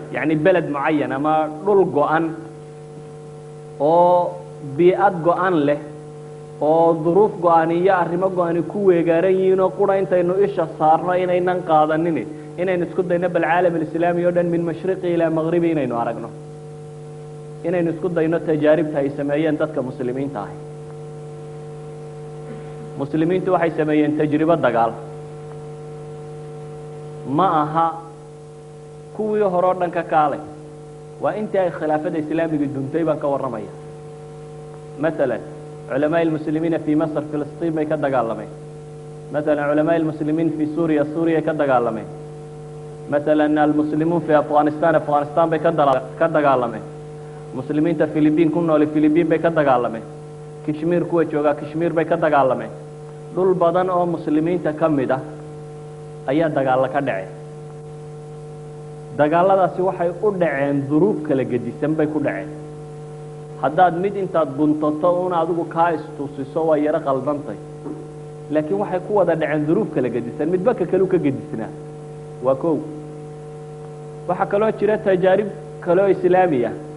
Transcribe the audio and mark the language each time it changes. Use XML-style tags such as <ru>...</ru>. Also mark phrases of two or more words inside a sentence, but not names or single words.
<so>yani beled mucayan ama dhul go-an oo bii'ad go-an leh oo duruuf go-an iyo arrimo go-ani ku weegaaran yihiin oo qura intaynu isha saarno inaynan qaadanin inaynu isku dayno bal</so> <ar>العالم الإسلامي</ar> <so>oo dhan</so> <ar>من مشرق إلى مغرب</ar> <so>inaynu aragno inaynu isku dayno tajaaribta ay sameeyeen dadka muslimiinta ahi muslimiintu waxay sameeyeen tajribo dagaal ma aha kuwii hore oo dhan ka kaalay waa intii ay khilaafada islaamiga duntay baan ka warramaya</so> <ar>مثلا علماء المسلمين في مصر فلسطين</ar> <so>bay ka dagaalameen</so> <ar>مثلا علماء المسلمين في سوريا</ar> <so>ka dagaalameen</so> <ar>مثلا المسلمون في أفغانستان</ar> <so>bay ka dagaalameen muslimiinta Filibiin ku nool Filibiin bay ka dagaalameen Kashmir kuwa jooga Kashmir bay ka dagaalameen dhul badan oo muslimiinta kamid ah ayaa dagaal ka dhacay dagaaladaasi waxay u dhaceen duruuf kala gedisan bay ku dhaceen haddaad mid intaad buntato un adigu kaa istusiso waa yaro qaldantay laakiin waxay ku wada dhaceen duruuf kala gedisan midba ka kale ka gedisnaa waa kow waxa kaloo jira tajaarib kaloo islaamiya</so>